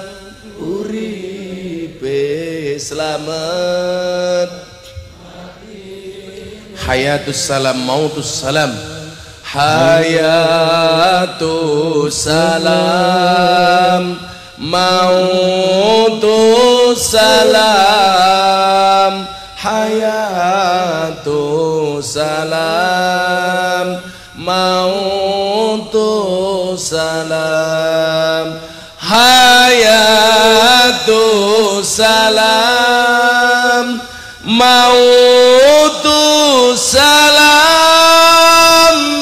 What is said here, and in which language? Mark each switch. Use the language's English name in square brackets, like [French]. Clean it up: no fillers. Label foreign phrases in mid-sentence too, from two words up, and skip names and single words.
[Javanese] Uripe slamet. [Arabic] حياة السلام، موت السلام. حياة السلام، موت السلام. حياة سلام، موت سلام. حياة سلام، موت سلام.